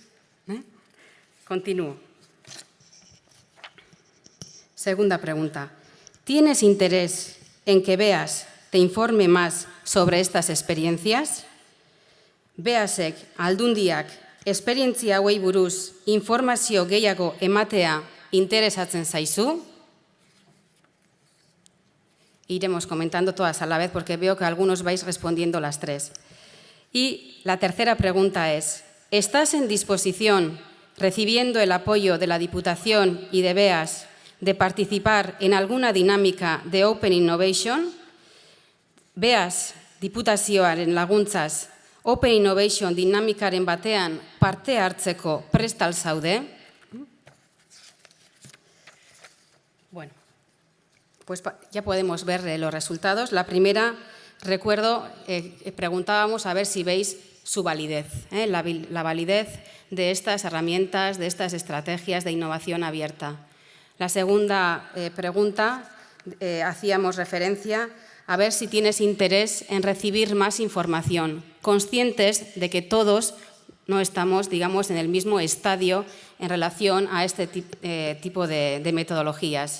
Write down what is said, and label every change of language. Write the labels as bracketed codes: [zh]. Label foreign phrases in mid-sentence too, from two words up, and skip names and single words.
[es] Continúo. Segunda pregunta. ¿Tienes interés en que Beas te informe más sobre estas experiencias? [eu] Beasek aldundiak esperientzia hauei buruz informazio gehiago ematea interesatzen zaizu? [es] Iremos comentando todas a la vez porque veo que algunos vais respondiendo las tres. Y la tercera pregunta es: ¿estás en disposición, recibiendo el apoyo de la Diputación y de Beas, de participar en alguna dinámica de [en] Open Innovation? [eu] Beas, Diputazioaren laguntzaz, [en] Open Innovation [eu] dinamikaren batean parte hartzeko prest al zaude? [es] Bueno, pues ya podemos ver los resultados. La primera, recuerdo, preguntábamos a ver si veis su validez, la validez de estas herramientas, de estas estrategias de innovación abierta. La segunda pregunta, hacíamos referencia a ver si tienes interés en recibir más información, conscientes de que todos no estamos, digamos, en el mismo estadio en relación a este tipo de metodologías.